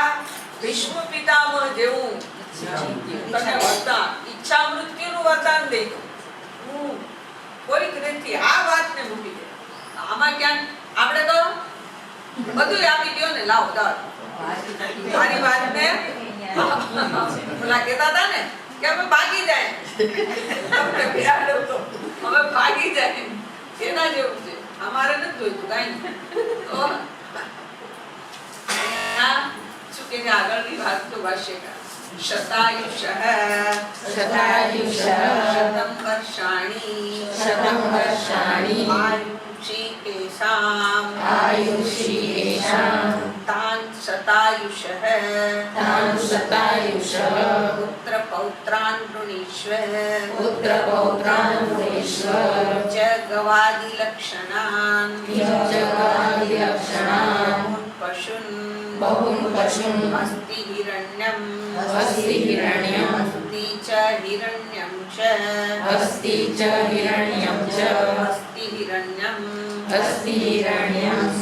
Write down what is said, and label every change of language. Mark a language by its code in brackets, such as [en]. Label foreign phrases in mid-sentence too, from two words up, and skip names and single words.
[gu] વિશ્વ પિતામહ જેવું તને વરદાન ઈચ્છા મૃત્યુનું વરદાન દઈ હું કોઈક નથી આ વાતને મૂકી દે આમાં ક્યાં આપણે તો બધું આપી દો ને લાવો દાવ મારી વાતને પેલા કહેતા હતા ને કે અમે ભાગી જાય તમને બિરાડો તો અમે ભાગી જાય એના જેવું છે અમારે નથી જોઈતું કાંઈ તો શું કે આગળની વાત તો ભાષ્યકાર शतायुष [sa] शतं वर्षाणि आयुषि येषां तान् शतायुषः पुत्र पौत्रान् वृणीष्व च गवादि लक्षणान् बहुन् पशून् अस्ति हिरण्यम् अस्ति च हिरण्यं च अस्ति हिरण्यम्